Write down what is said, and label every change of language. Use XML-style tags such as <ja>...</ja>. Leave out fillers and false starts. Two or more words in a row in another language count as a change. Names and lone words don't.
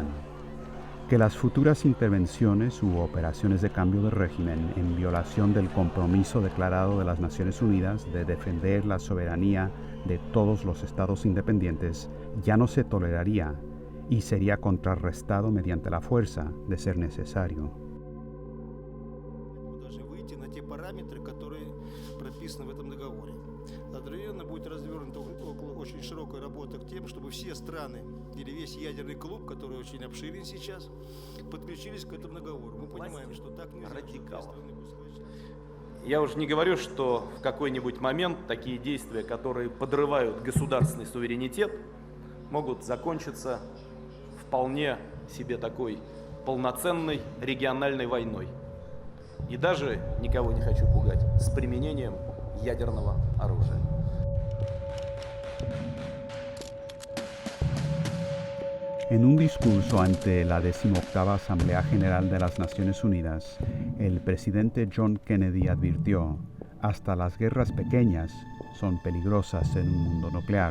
<es>Que las futuras intervenciones u operaciones de cambio de régimen en violación del compromiso declarado de las Naciones Unidas de defender la soberanía de todos los estados independientes ya no se toleraría y sería contrarrestado mediante la fuerza de ser necesario.</es> <ru>Параметры, которые прописаны в этом договоре. Одновременно будет развернута очень широкая работа к тем, чтобы все страны или весь ядерный клуб, который очень обширен сейчас, подключились к этому договору. Мы понимаем, что так нельзя. Я уже не говорю, что в какой-нибудь момент такие действия, которые подрывают государственный суверенитет, могут закончиться вполне себе такой полноценной региональной войной. И даже, никого не хочу пугать, с применением ядерного оружия.</ru> <es>En un discurso ante la 18ª Asamblea General de las Naciones Unidas, el presidente John Kennedy advirtió: hasta las guerras pequeñas son peligrosas en un mundo nuclear.</es>